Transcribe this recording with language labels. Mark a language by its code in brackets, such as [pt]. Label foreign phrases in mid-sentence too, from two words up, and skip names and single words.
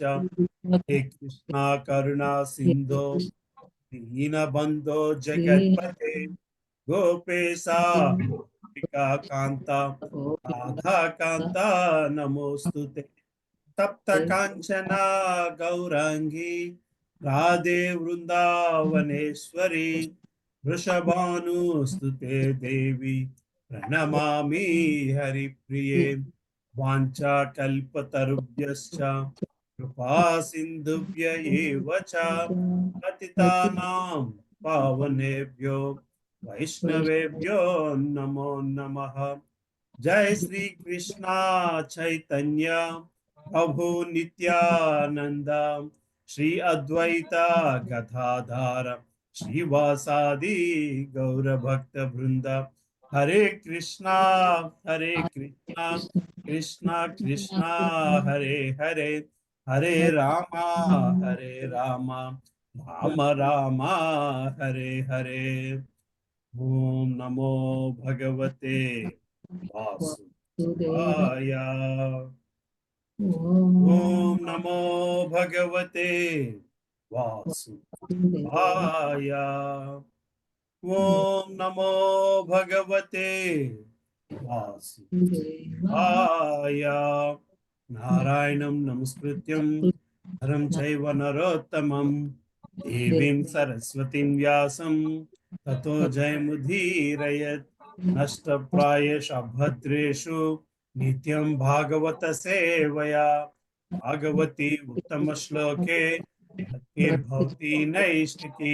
[sa] హే కృష్ణ కరుణా సింధో దీనబంధో జగత్పతే గోపేశా కాంత రాధా కాంత నమోస్తుతే. తప్త కాంచన గౌరాంగి రాధే వృందావనేశ్వరి వృషభానుస్తుతే దేవి ప్రణమామి హరిప్రియే. వాంఛా కల్పతరుభ్యశ్చ కృపా సింధుభ్య ఏవ చ పతితానాం పావనేభ్యో వైష్ణవేభ్యో నమో నమః. జై శ్రీ కృష్ణ చైతన్య ప్రభు నిత్యానంద శ్రీ అద్వైత గదాధర శ్రీవాసాది గౌరభక్త బృంద. హరే కృష్ణ కృష్ణ కృష్ణ హరే హరే, హరే రామ రామ రామ హరే హరే. ఓం నమో భగవతే వాసుదేవాయ. ఓం నమో భగవతే వాసుదేవాయ. ఓం నమో భగవతే వాసుదేవాయ. నారాయణం నమస్కృత్యం నరం చైవ నరోత్తమం దేవీం సరస్వతిం వ్యాసం తతో జయముదీరయత్. నష్టప్రాయేషు భద్రేషు నిత్యం భాగవత సేవయా. భాగవతి ఉత్తమ శ్లోకే భక్తిర్భవతి నైష్టికీ.